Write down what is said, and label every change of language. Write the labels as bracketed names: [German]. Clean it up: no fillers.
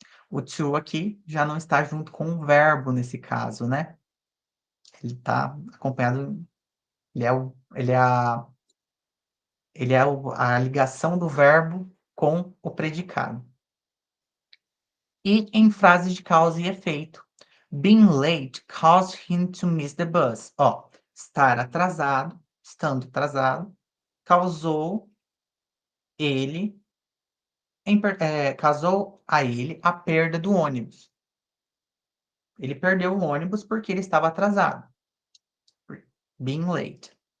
[Portuguese] O to aqui já não está junto com o verbo nesse caso, né? Ele está acompanhado, ele é Ele é a a ligação do verbo com o predicado. E em frases de causa e efeito. [English] Being late caused him to miss the bus. [Portuguese] Ó, estar atrasado, estando atrasado, causou ele causou a ele a perda do ônibus. Ele perdeu o ônibus porque ele estava atrasado. [English] Being late.